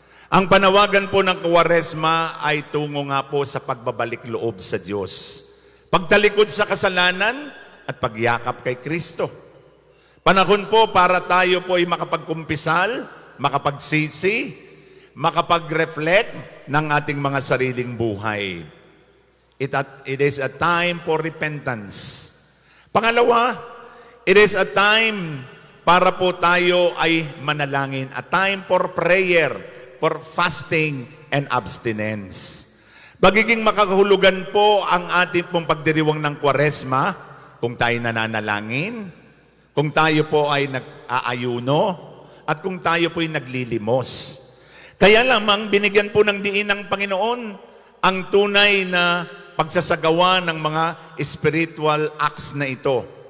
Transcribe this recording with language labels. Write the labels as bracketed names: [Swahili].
[Filipino] Ang panawagan po ng Kwaresma ay tungo nga po sa pagbabalik loob sa Diyos. Pagtalikod sa kasalanan at pagyakap kay Kristo. Panahon po para tayo po ay makapagkumpisal, makapagsisi, makapag-reflect ng ating mga sariling buhay. [English] It is a time for repentance. Pangalawa, it is a time [Filipino] para po tayo ay manalangin. [English] A time for prayer, for fasting and abstinence. [Filipino] Magiging makakahulugan po ang ating pong pagdiriwang ng Kwaresma kung tayo nananalangin, kung tayo po ay nag-aayuno, at kung tayo po ay naglilimos. Kaya lamang binigyan po ng diin ng Panginoon ang tunay na pagsasagawa ng mga [English] spiritual acts [Filipino] na ito.